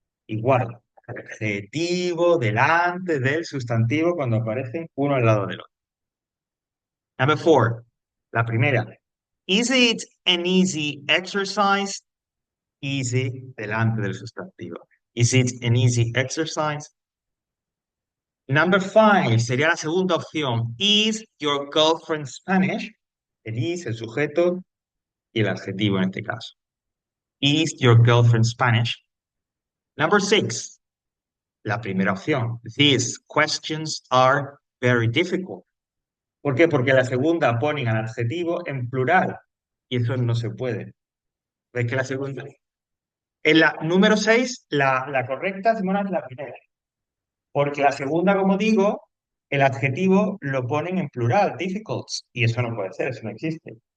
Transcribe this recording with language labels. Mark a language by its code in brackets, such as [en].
[es] Igual, adjetivo delante del sustantivo cuando aparecen uno al lado del otro. [en] Number 4, [es] la primera. [en] Is it an easy exercise? Easy [es] delante del sustantivo. [en] Is it an easy exercise? [es] Number 5 sería la segunda opción. [en] Is your girlfriend Spanish? [es] El is, el sujeto y el adjetivo en este caso. [en] Is your girlfriend Spanish? [es] Number 6, la primera opción. [en] These questions are very difficult. [es] ¿Por qué? Porque la segunda ponen al adjetivo en plural y eso no se puede. ¿Ves que la segunda? En la número 6, la correcta, Simona, es la primera. Porque la segunda, como digo, el adjetivo lo ponen en plural, difficult, y eso no puede ser, eso no existe.